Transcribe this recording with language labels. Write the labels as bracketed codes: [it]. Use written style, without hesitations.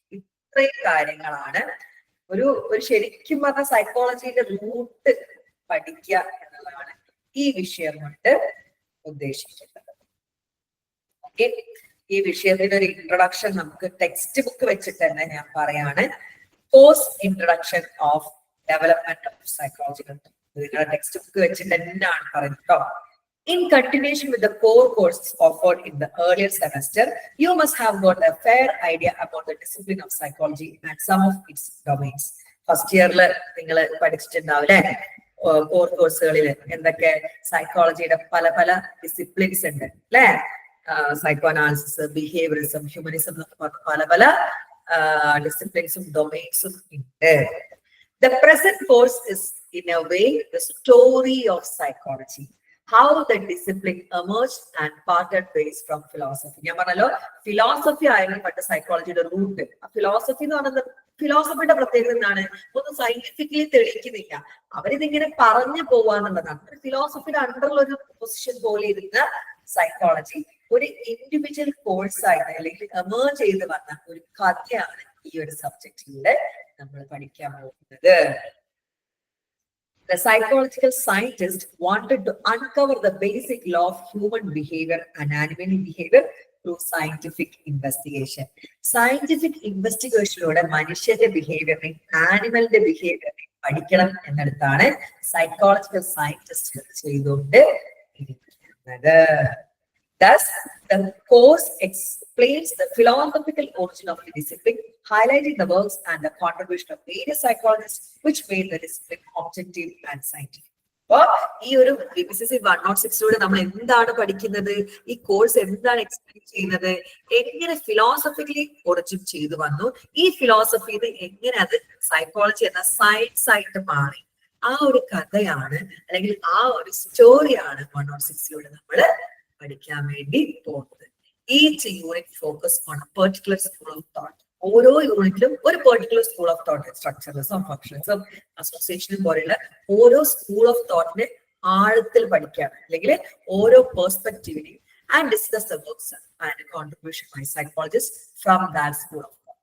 [ml] ഇത്രയും കാര്യങ്ങളാണ് ഒരു ശരിക്കും പറഞ്ഞ സൈക്കോളജിയുടെ റൂട്ട് പഠിക്കുക എന്നുള്ളതാണ് ഈ വിഷയം കൊണ്ട് ഉദ്ദേശിക്കുന്നത്. ഓക്കെ, ഈ വിഷയത്തിന്റെ ഒരു ഇൻട്രൊഡക്ഷൻ നമുക്ക് ടെക്സ്റ്റ് ബുക്ക് വെച്ചിട്ട് തന്നെ ഞാൻ പറയാണ്. [en] Course introduction of development of psychological. [ml] നിങ്ങളുടെ ടെക്സ്റ്റ് ബുക്ക് വെച്ചിട്ട് തന്നെയാണ് പറയുന്നത് കേട്ടോ. [en] In continuation with the core courses offered in the earlier semester, you must have got a fair idea about the discipline of psychology and some of its domains. [ml] First ഇയറിൽ നിങ്ങൾ പഠിച്ചിട്ടുണ്ടാവില്ലേ core കോഴ്സുകളിൽ എന്തൊക്കെ സൈക്കോളജിയുടെ പല പല ഡിസിപ്ലിൻസ് ഉണ്ട് അല്ലെ? Psycho analysis, behaviourism, humanism എന്നൊക്കെ പറഞ്ഞ പല പല ഡിസിപ്ലിൻസും ഡൊമൈൻസും ഉണ്ട്. [en] The present course is in a way the story of psychology, how the discipline emerged and parted ways from philosophy. [ml] ഞാൻ പറഞ്ഞല്ലോ ഫിലോസഫി ആയിരുന്നു പണ്ട് സൈക്കോളജിയുടെ റൂട്ട്. ആ ഫിലോസഫി എന്ന് പറയുന്നത്, ഫിലോസഫിയുടെ പ്രത്യേകത എന്താണ്? ഒന്നും സയന്റിഫിക്കലി തെളിയിക്കുന്നില്ല, അവരിതിങ്ങനെ പറഞ്ഞു പോവാന്നുള്ളതാണ്. ഒരു ഫിലോസഫിയുടെ അണ്ടറിൽ ഒരു പൊസിഷൻ പോലെ ഇരുന്ന സൈക്കോളജി ഒരു ഇൻഡിവിജ്വൽ കോഴ്സ് ആയിട്ട് അല്ലെങ്കിൽ എമേർജ് ചെയ്ത് വന്ന ഒരു കഥയാണ് ഈ ഒരു സബ്ജക്റ്റിലൂടെ നമ്മൾ പഠിക്കാൻ പോകുന്നത്. [en] The psychological scientist wanted to uncover the basic law of human behavior and animal behavior through scientific investigation. Scientific investigation [ml] മനുഷ്യന്റെ ബിഹേവിയറിനെയും ആനിമലിന്റെ ബിഹേവിയറിനെയും പഠിക്കണം എന്നിടത്താണ് സൈക്കോളജിക്കൽ സയന്റിസ്റ്റ് ചെയ്തുകൊണ്ട് ഇരിക്കുന്നത്. [en] Thus, the course explains the philosophical origin of the discipline, highlighting the works and the contribution of various psychologists which made the discipline objective and scientific. [ml] അപ്പൊ ഈ ഒരു BPCC 106 നമ്മൾ എന്താണ് പഠിക്കുന്നത്? ഈ കോഴ്സ് എന്താണ് എക്സ്പ്ലെയിൻ ചെയ്യുന്നത്? എങ്ങനെ ഫിലോസഫിക്കലി ഒറിജിൻ ചെയ്തു വന്നു, ഈ ഫിലോസഫിയിൽ എങ്ങനെ അത് സൈക്കോളജി എന്ന സയൻസ് ആയിട്ട് മാറി, ആ ഒരു കഥയാണ് അല്ലെങ്കിൽ ആ ഒരു സ്റ്റോറിയാണ് 106 നമ്മൾ പഠിക്കാൻ വേണ്ടി പോകുന്നത്. [en] Each unit focus on a particular school of thought. [ml] ഓരോ യൂണിറ്റിലും ഒരു particular school of thought, structuralism, functionalism, association പോലെയുള്ള ഓരോ സ്കൂൾ ഓഫ് തോട്ടിനെ ആഴത്തിൽ പഠിക്കുകയാണ്, അല്ലെങ്കിൽ ഓരോ പെർസ്പെക്റ്റീവിനെയും [en] And discuss the works and contribution by psychologist from that school of thought.